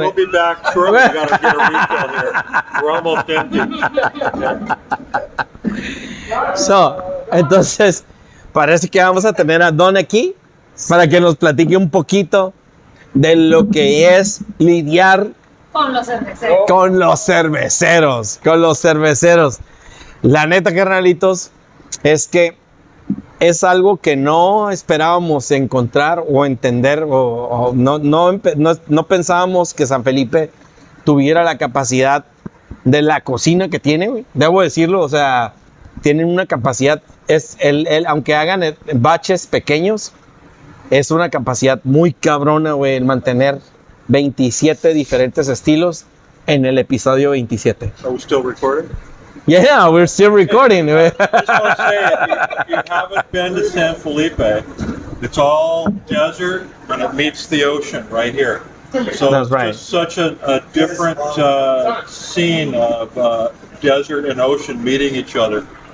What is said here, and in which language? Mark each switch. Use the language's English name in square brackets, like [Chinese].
[English] We'll be back shortly. We gotta get a refill here. We're almost empty. [Spanish] So, entonces, parece que vamos a tener a Don aquí para que nos platique un poquito de lo que es lidiar Con los cerveceros. con los cerveceros. La neta, carnalitos, es que es algo que no esperábamos encontrar o entender, o no pensábamos que San Felipe tuviera la capacidad de la cocina que tiene, güey. Debo decirlo, o sea, tienen una capacidad, aunque hagan baches pequeños, es una capacidad muy cabrona, güey, en mantener 27 diferentes estilos en el episodio 27. [English] Are we still recording? Yeah, we're still recording. I just want to say, if you haven't been to San Felipe, it's all desert and it meets the ocean right here. So That's right. it's just such a different scene of desert and ocean meeting each other.